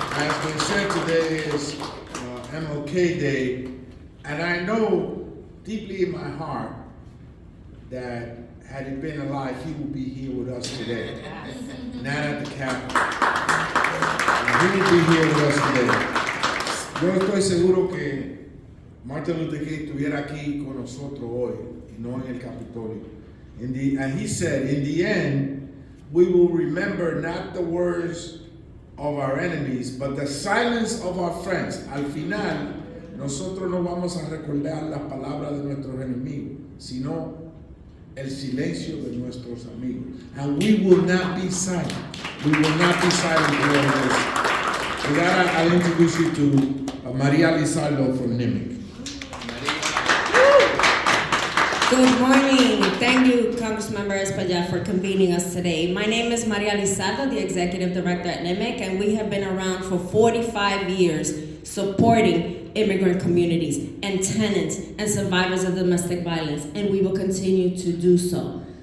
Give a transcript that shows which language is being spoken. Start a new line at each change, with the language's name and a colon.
English: As we said, today is MLK Day, and I know deeply in my heart that had he been alive, he would be here with us today. Not at the Capitol. He would be here with us today.
Spanish: Yo estoy seguro que Martin Luther King estuviera aquí con nosotros hoy, y no en el Capitolio.
English: And he said, in the end, we will remember not the words of our enemies, but the silence of our friends.
Spanish: Al final, nosotros no vamos a recordar las palabras de nuestros enemigos, sino el silencio de nuestros amigos.
English: And we will not be silent. We will not be silent during this. With that, I'll introduce you to Maria Lizardo from NIMIC. Good morning. Thank you, Congressmember Espaillat, for convening us today. My name is Maria Lizardo, the Executive Director at NIMIC, and we have been around for 45 years supporting immigrant communities and tenants and survivors of domestic violence, and we will continue to do so.